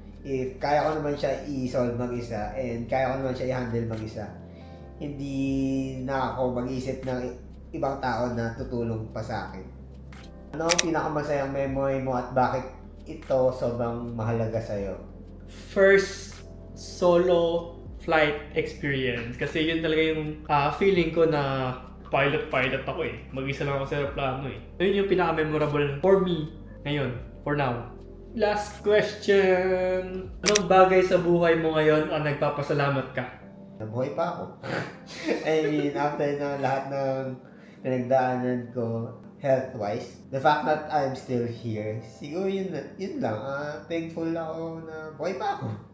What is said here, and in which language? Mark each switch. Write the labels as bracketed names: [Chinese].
[English] If [Filipino] kaya ko naman siya i-solve mag-isa and kaya ko naman siya i-handle mag-isa, hindi na ako mag-isip ng ibang tao na tutulong pa sa akin. Ano ang pinakamasayang memory mo at bakit ito sobrang mahalaga sa'yo? [English] First solo flight experience. [Filipino] Kasi yun talaga yung feeling ko na pilot ako eh. Mag-isa lang ako sa aeroplano eh. Yun yung pinaka-memorable [English] for me [Filipino] ngayon, [English] for now. Last question. [Filipino] Anong bagay sa buhay mo ngayon ang nagpapasalamat ka? Nabuhay pa ako. [English] I mean, after [Filipino] na lahat ng pinagdaanan ko [English] health-wise, the fact that I'm still here, [Filipino] siguro yun lang. Thankful ako na buhay pa ako.